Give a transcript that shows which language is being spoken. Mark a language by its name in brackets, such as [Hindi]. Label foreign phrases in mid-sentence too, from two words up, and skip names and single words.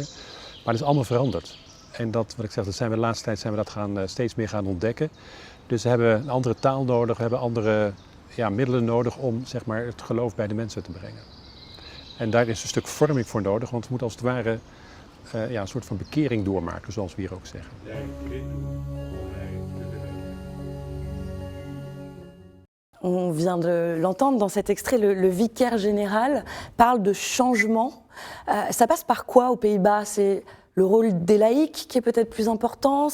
[Dutch] Maar dat is allemaal veranderd. En dat, wat ik zeg, dat zijn we de laatste tijd steeds meer gaan ontdekken. Dus we hebben een andere taal nodig, we hebben andere middelen nodig om zeg maar, het geloof bij de mensen te brengen. En daar is een stuk vorming voor nodig, want we moeten als het ware een soort van bekering doormaken, zoals we hier ook zeggen. [French] On vient de l'entendre dans cet extrait, le vicaire général parle de changement. Ça passe par quoi aux Pays-Bas? C'est le rôle des laïcs qui est peut-être plus important?